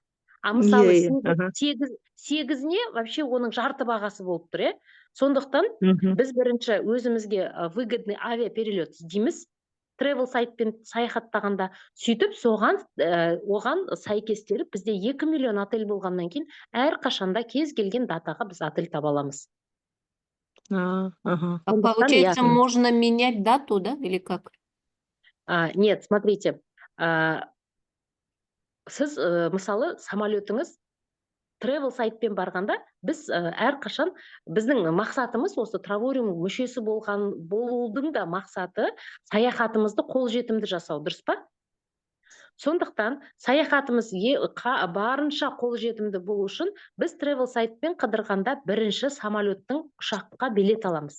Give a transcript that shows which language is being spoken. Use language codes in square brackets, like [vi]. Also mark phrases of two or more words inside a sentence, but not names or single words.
[kk] Мысалы, 8-не вообще оның жарты бағасы болып тұр, Сондықтан біз бірінші өзімізге [ru] выгодный авиаперелет [kk] іздейміз, travel сайтпен саяхаттағанда, сөйтіп оған сәйкестері бізде 2 миллион отель болғаннан кейін әрқашанда кез келген датаға біз отель таба аламыз. [ru] Получается, можно менять дату, да, или как? Нет, смотрите, [kk] сіз, мысалы, самолетіңіз travel сайтпен барғанда, біз әрқашан біздің мақсатымыз осы Travelling мүшесі болудың да мақсаты саяхатымызды қолжетімді жасау, дұрыс па? Сондықтан саяхатымыз барынша қолжетімді болу үшін біз travel сайтпен қыдырғанда бірінші самолеттің ұшаққа билет аламыз.